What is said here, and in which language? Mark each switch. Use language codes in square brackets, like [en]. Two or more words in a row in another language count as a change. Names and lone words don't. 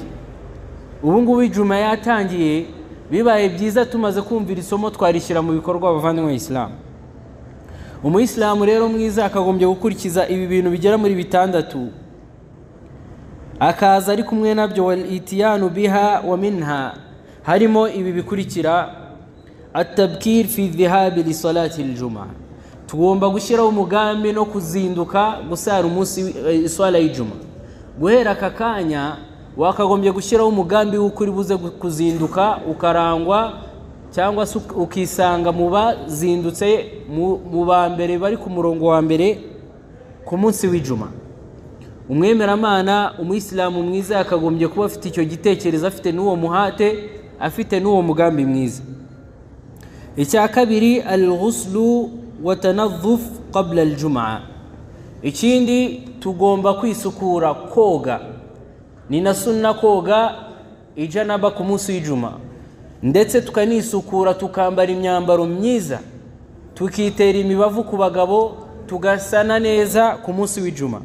[rw] ubu ngubu ijuma yatangiye, bibaye byiza tumaze kumvira isomo twarishyira mu bikorwa abavandimwe Islam. Umuyisilamu rero mwiza akagombye gukurikiza ibi bintu bigera muri 6, akaza ari kumwe nabyo, [ar] والإتيان بها ومنها, [rw] harimo ibi bikurikira: [ar] التبكير في الذهاب لصلاة الجمعة, [rw] tugomba gushyiraho umugambi no kuzinduka gusara umunsi iswala y'ijuma. guhera aka kanya wakagombye gushyiraho umugambi w'ukuri buze kuzinduka, ukarangwa cyangwa se ukisanga mu bazindutse mu ba mbere bari ku murongo wa mbere ku munsi w'ijuma. umwemeramana umuyisilamu mwiza yakagombye kuba afite icyo gitekerezo, afite n'uwo muhate, afite n'uwo mugambi mwiza. icya kabiri, [ar] الغسل والتنظف قبل الجمعة. [rw] ikindi tugomba kwisukura, koga. ni na sunna koga ijanaba ku munsi w'ijuma, ndetse tukanisukura tukambara imyambaro myiza, tukitera imibavu ku bagabo, tugasana neza ku munsi w'ijuma.